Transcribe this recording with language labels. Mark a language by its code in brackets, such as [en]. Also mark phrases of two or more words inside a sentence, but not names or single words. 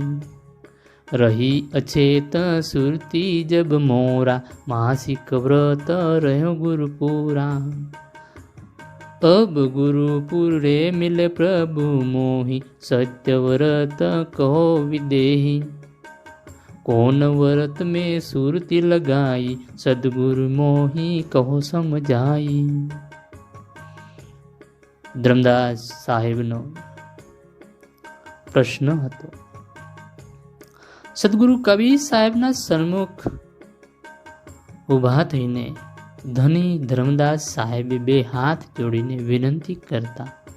[hi] रही अचेत सुरती जब मोरा, मासिक व्रत रह्यो गुरुपुरा. अब गुरुपुर रे मिले प्रभु मोही, सत्य व्रत कहो विदेही. कौन व्रत में सुरती लगाई, सदगुरु मोही कहो समझाई. [gu] ધર્મદાસ સાહેબનો પ્રશ્ન હતો. સદગુરુ કબીર સાહેબના સન્મુખ ઊભા થઈને ધની ધર્મદાસ સાહેબે 2 હાથ જોડીને વિનંતી કરતા.